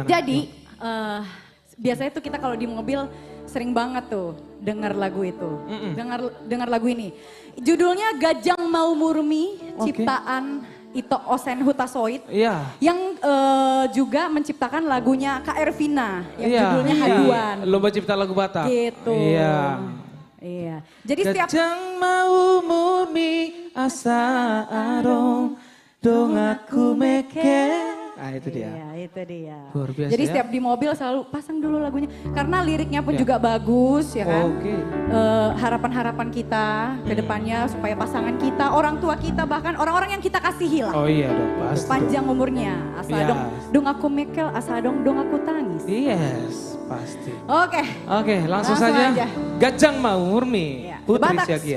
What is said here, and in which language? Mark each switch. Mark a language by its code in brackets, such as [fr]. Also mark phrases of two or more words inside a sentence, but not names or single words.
[id] Jadi biasanya tuh kita kalau di mobil sering banget tuh dengar lagu itu, dengar lagu ini. Judulnya Gajang Mau Murmi, ciptaan Ito Osen Hutasoit. Iya. Yang juga menciptakan lagunya Kak Ervina yang Iya. judulnya Haduan. Lomba cipta lagu Batak. Gitu. Iya. Iya. Jadi setiap [bbc] Gajang mau murmi asa arong dong aku meke. [id] Nah itu dia. Iya, itu dia. Luar biasa Jadi ya. setiap di mobil selalu pasang dulu lagunya. Karena liriknya pun Ya. juga bagus ya kan. Oke. Harapan-harapan kita ke depannya supaya pasangan kita, orang tua kita, bahkan orang-orang yang kita kasihi lah. Oh iya dong, pasti. Panjang umurnya. Asa Yes. [bbc] dong aku mekel, asa dong aku tangis. [id] Yes, pasti. Oke. Oke, langsung Langsung saja. aja. Gajang mau murmi. Ya, The Putri Batax Siagia.